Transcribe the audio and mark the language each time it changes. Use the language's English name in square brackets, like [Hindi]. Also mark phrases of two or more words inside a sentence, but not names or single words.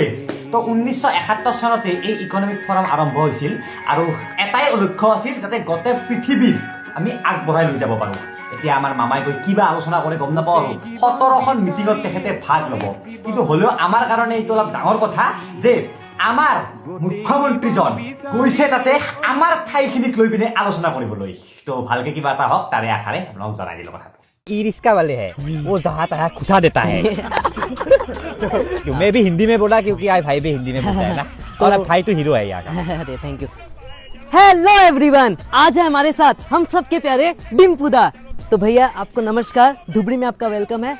[Assamese] তো 1971 চনতে এই [English] economic forum [Assamese] আৰম্ভ হৈছিল আৰু এটাই লক্ষ্য আছিল যাতে গোটেই পৃথিৱীৰ আমি আগবঢ়াই লৈ যাব পাৰোঁ এতিয়া আমাৰ মামাই গৈ কিবা আলোচনা কৰে গম নাপাওঁ আৰু 17খন মিটিঙত তেখেতে ভাগ ল'ব কিন্তু হ'লেও আমাৰ কাৰণে এইটো অলপ ডাঙৰ কথা যে আমাৰ মুখ্যমন্ত্ৰীজন গৈছে তাতে আমাৰ ঠাইখিনিক লৈ পিনে আলোচনা কৰিবলৈ তো ভালকে কিবা এটা হওক তাৰে আশাৰে আপোনাক জনাই দিলোঁ কথাটো [Hindi] ई रिक्शा वाले है वो जहाँ तहाँ घुसा देता है तो मैं भी हिंदी में बोला क्योंकि आज भाई भी हिंदी में बोलता है ना और अब भाई तो हीरो है यहाँ का अरे [English] thank you hello everyone [Hindi] आज है हमारे साथ हम सबके प्यारे डिम्पूदा तो भैया आपको नमस्कार धुबरी में आपका वेलकम है